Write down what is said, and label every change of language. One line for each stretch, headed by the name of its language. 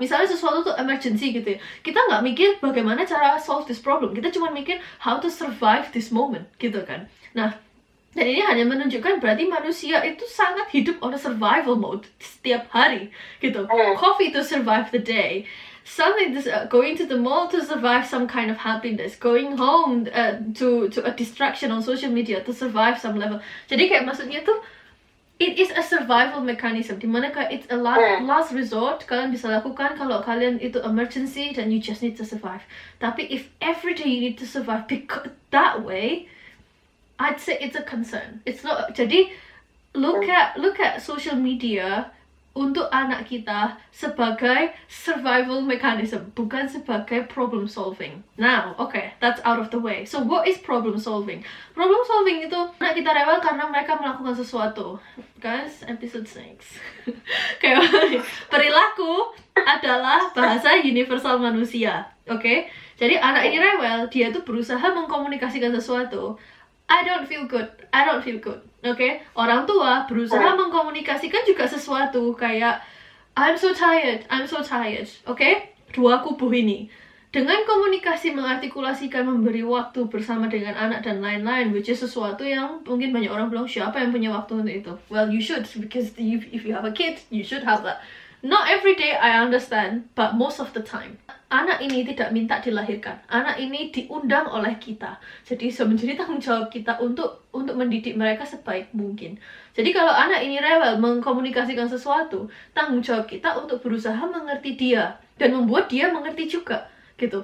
Indonesian: Misalnya sesuatu tuh emergency gitu ya, kita nggak mikir bagaimana cara
English: solve this problem.
Indonesian: Kita cuma mikir
English: how to survive this moment
Indonesian: gitu kan. Nah, dan ini hanya menunjukkan berarti manusia itu sangat hidup
English: on a survival mode
Indonesian: setiap hari gitu.
English: Coffee to survive the day. Something going to the mall to survive some kind of happiness, going home to a distraction on social media to survive some level.
Indonesian: Jadi kayak maksudnya tuh
English: it is a survival mechanism,
Indonesian: dimana kayak
English: it's a last resort
Indonesian: kalian bisa lakukan kalau kalian itu emergency dan
English: you just need to survive. Tapi if every day you need to survive because that way, I'd say it's a concern. It's not.
Indonesian: Jadi
English: look at social media
Indonesian: untuk anak kita sebagai survival mechanism, bukan sebagai problem solving.
English: Now, okay, that's out of the way. So what is problem solving?
Indonesian: Problem solving itu anak kita rewel karena mereka melakukan sesuatu. Guys, episode 6. Kayak perilaku adalah bahasa universal manusia. Okay? Jadi anak ini rewel, dia tuh berusaha mengkomunikasikan sesuatu.
English: I don't feel good. Okay?
Indonesian: Orang tua berusaha mengkomunikasikan juga sesuatu kayak
English: I'm so tired. Okay?
Indonesian: Dua kubu ini. Dengan komunikasi, mengartikulasikan, memberi waktu bersama dengan anak dan lain-lain,
English: which is
Indonesian: sesuatu yang mungkin banyak orang bilang, siapa yang punya waktu untuk itu?
English: Well, you should, because if you have a kid, you should have that. Not every day, I understand, but most of the time.
Indonesian: Anak ini tidak minta dilahirkan. Anak ini diundang oleh kita. Jadi menjadi tanggung jawab kita untuk mendidik mereka sebaik mungkin. Jadi kalau anak ini rewel mengkomunikasikan sesuatu, tanggung jawab kita untuk berusaha mengerti dia dan membuat dia mengerti juga, gitu.